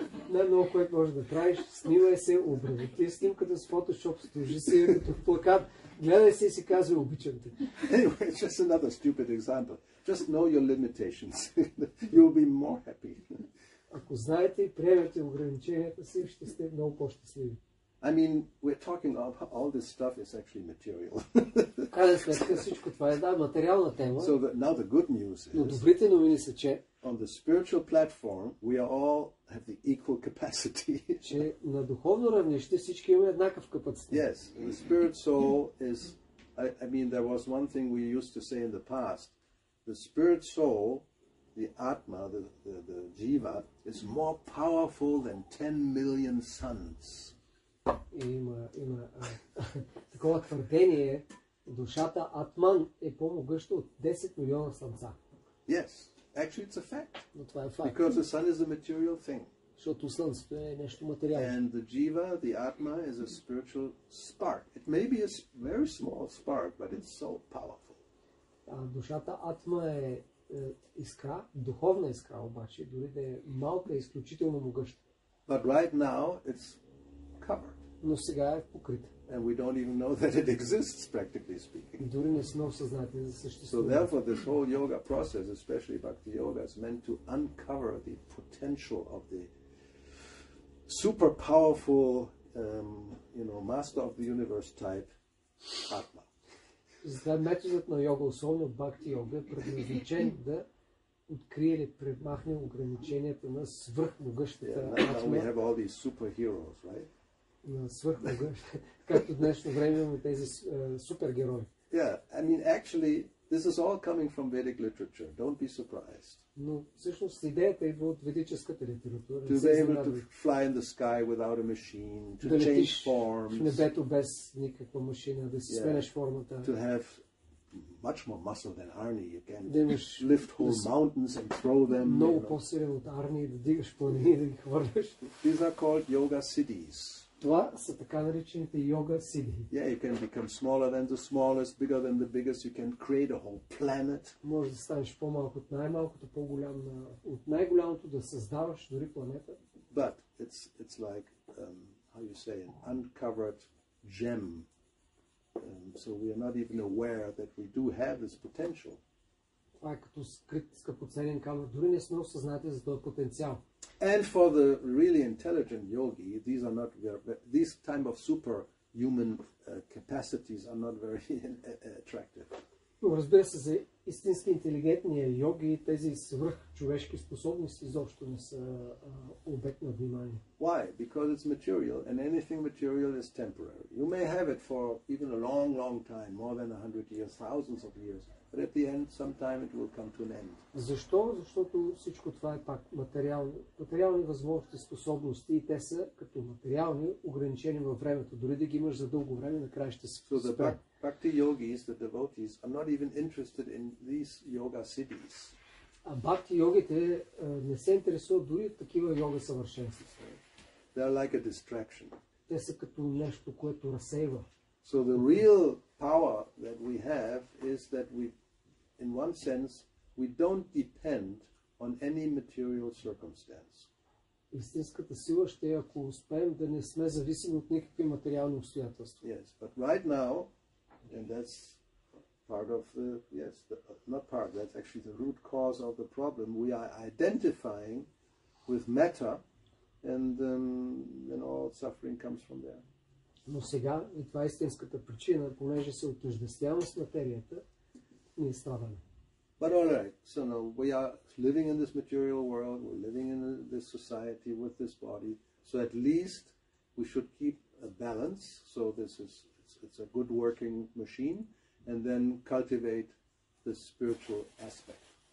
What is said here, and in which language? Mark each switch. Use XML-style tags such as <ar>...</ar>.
<bg>Най-много, което можеш да правиш, снимай се, обработи снимката с Photoshop, сложи си като плакат, гледай се и си казва, обичам те.</bg> <en>Anyway, it's just another stupid example. Just know your limitations. You'll be more happy.</en> <bg>Ако знаете и приемете ограниченията си, ще сте много по-щастливи.</bg> <en>I mean, we're talking about all this stuff is actually material.</en> <bg>Крайна сметка всичко това е материална тема.</bg> <en>So now the good news</en> <bg>Но добрите новини са, че</bg> <en>on the spiritual platform we all have the equal capacity.</en> <bg>Че на духовно равнище всички имаме еднакъв капацитет.</bg> <en>Yes, the spirit soul is. I mean, there was one thing we used to say in the past. The spirit soul, the Atma, the Jiva, is more powerful than 10 million suns.</en> <bg>Има такова твърдение, душата Атман е по-могъща от 10 милиона слънца.</bg> <en>Yes, actually it's a fact.</en> <bg>Но това е факт.</bg> <en>Because the sun is a material thing.</en> <bg>Защото слънцето е нещо материално.</bg> <en>And the Jiva, the Atma, is a spiritual spark. It may be a very small spark, but it's so powerful.</en> <bg>Душата Атма е искра, духовна искра обаче, дори да е малка, е изключително могъща.</bg> <en>But right now it's covered.</en> <bg>Но сега е покрита.</bg> <en>And we don't even know that it exists, practically speaking.</en> <bg>Дори не сме осъзнати за</bg> <en>So</en> <bg>съществуването.</bg> <en>therefore this whole yoga process, especially Bhakti-yoga, is meant to uncover the potential of the super powerful, master of the universe type, Atma.</en> <bg>Затова методът на йога, особено Бхакти-йога, е предназначен да открие или премахне ограниченията на свръхмогъщата</bg> <en>Now we</en> <bg>Атма.</bg> <en>have all these superheroes, right?</en> <bg>На свръхмогъщата, както в днешно време имаме тези супергерои.</bg> <en>Yeah, I mean, actually, this is all coming from Vedic literature. Don't be surprised.</en> <bg>Но всъщност идеята идва от ведическата литература.</bg> <en>To be able to fly in the sky without a machine, to change</en> <bg>в</bg> <en>forms,</en> <bg>небето без никаква машина, да си сменеш формата.</bg> <en>to have much more muscle than Arni. You can</en> <bg>Да имаш</bg> <en>lift whole mountains and throw them.</en> <bg>много по-силен от Арни, да дигаш планини и да ги хвърляш.</bg> <en>These are called yoga siddhis.</en> <bg>Това са така наречените йога сидhi.</bg> <en>Yeah, you can become smaller than the smallest, bigger than the biggest. You can create a whole planet.</en> <bg>Може да станеш по-малко от най-малкото, по-голям от най-голямото, да създаваш дори планета.</bg> <en>But it's like, how you say, an uncovered gem. So we are not even aware that we do have this potential.</en> <bg>Това е като скрит скъпоценен камък. Дори не сме осъзнати за този потенциал.</bg> <en>And for the really intelligent yogi, these type of superhuman capacities are not very attractive.</en> <bg>Но разбира се, за истински интелигентния йоги тези свръхчовешки способности изобщо не са обект на внимание.</bg> <en>Why? Because it's material, and anything material is temporary. You may have it for even a long, long time, more than 100 years, thousands of years, but at the end, sometime it will come to an end.</en> <bg>Защо? Защото всичко това е пак материални възможности, способности, и те са като материални, ограничени във времето. Дори да ги имаш за дълго време, накрая ще се спре.</bg> <en>Bhakti yogis, the devotees, are not even interested in these yoga siddhis.</en> <bg>А бхакти йогите не се интересуват дори от такива йога съвършенства.</bg> <en>They are like a distraction.</en> <bg>Те са като нещо, което разсейва.</bg> <en>So the real power that we have is that we, in one sense, we don't depend on any material circumstance.</en> <bg>Истинската сила ще е, ако успеем да не сме зависими от никакви материални обстоятелства.</bg> <en>Yes, but right now, and that's part of not part, that's actually the root cause of the problem. We are identifying with matter, and then all suffering comes from there.</en> <bg>Но сега, и това е истинската причина, понеже се отъждествяваме с материята, ние страдаме.</bg> <en>But all right, so no, we are living in this material world, we're living in this society with this body, so at least we should keep a balance, so it's a good working machine, and then cultivate the spiritual aspect.</en>